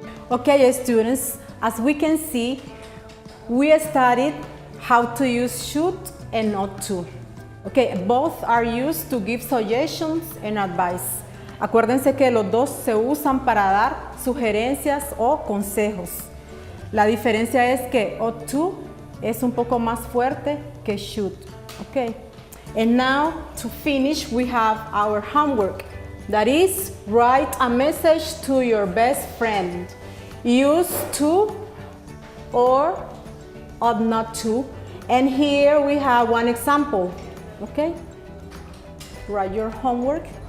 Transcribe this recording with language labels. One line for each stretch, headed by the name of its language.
English: Okay, students, as we can see, we studied how to use should and not to. Okay, both are used to give suggestions and advice.
Spanish: Acuérdense que los dos se usan para dar sugerencias o consejos. La diferencia es que ought to es un poco más fuerte que should.
English: Okay, and now to finish, we have our homework. That is, write a message to your best friend. Use to or ought not to. And here we have one example. Okay? Write your homework.